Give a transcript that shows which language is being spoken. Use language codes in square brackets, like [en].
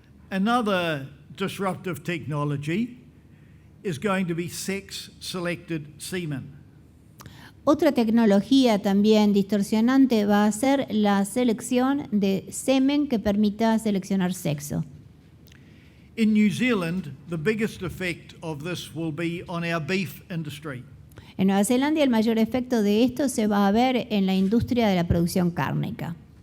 [en] Another disruptive technology is going to be sex-selected semen. [es] Otra tecnología también distorsionante va a ser la selección de semen que permita seleccionar sexo. [en] In New Zealand, the biggest effect of this will be on our beef industry. [es] En Nueva Zelanda el mayor efecto de esto se va a ver en la industria de la producción cárnica.